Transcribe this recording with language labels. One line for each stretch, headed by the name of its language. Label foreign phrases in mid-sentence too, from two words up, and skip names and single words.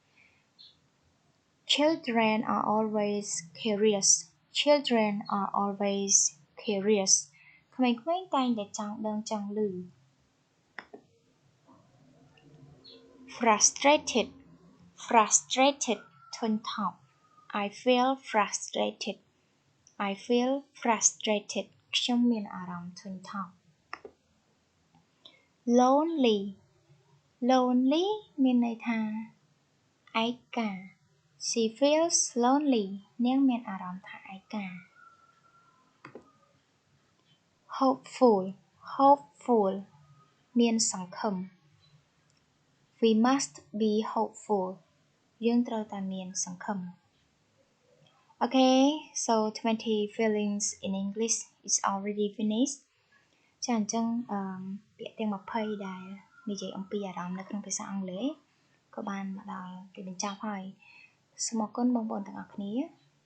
English: Children are always curious Children are always curious
Khmer: ក្មេងៗតែងតែចង់ដឹងចង់ឮ
English: frustrated frustrated ធុញថប់ I feel frustrated I feel frustrated
Khmer: ខ្ញុំមានអារម្មណ៍ធុញថប់
English: lonely lonely
Khmer: មានន័យថាឯកា
English: She feels lonely
Khmer: នាងមានអារម្មណ៍ថាឯកា
English: hopeful hopeful
Khmer: មានសង្ឃឹម
English: We must be hopeful យើងត្រូវតែមានសង្ឃឹម Okay so 20 feelings in English is already finished
Khmer: ចាអញ្ចឹងពាក្យទាំង20ដែលនិយាយអំពីអារម្មណ៍នៅក្នុងភាសាអង់គ្លេសក៏បានមកដល់ទីបញ្ចប់ហើយសូមអរគុណបងប្អូនទាំងអស់គ្នា